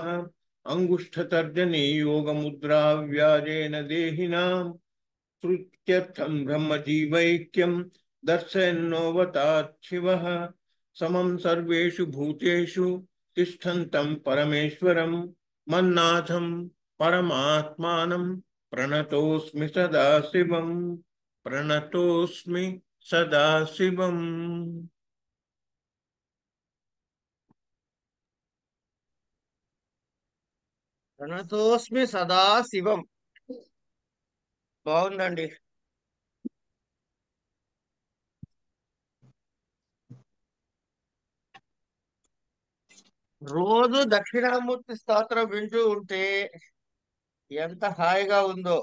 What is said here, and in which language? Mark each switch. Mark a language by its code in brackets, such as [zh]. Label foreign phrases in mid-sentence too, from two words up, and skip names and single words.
[sa] अंगुष्ठतर्जनी योगमुद्रा व्याजेन देहिनां श्रुत्यर्थं ब्रह्मजीवैक्यं दर्शयन्नोऽवतात् शिवः। समं सर्वेषु भूतेषु तिष्ठन्तं परमेश्वरं मन्नाथं परमात्मानं प्रणतोऽस्मि सदाशिवं। प्रणतोऽस्मि सदाशिवम्। प्रणतोऽस्मि सदा शिवम्. [te] బాగుందండి. రోజు దక్షిణామూర్తి స్తోత్రం వింటూ ఉంటే ఎంత హాయిగా ఉందో.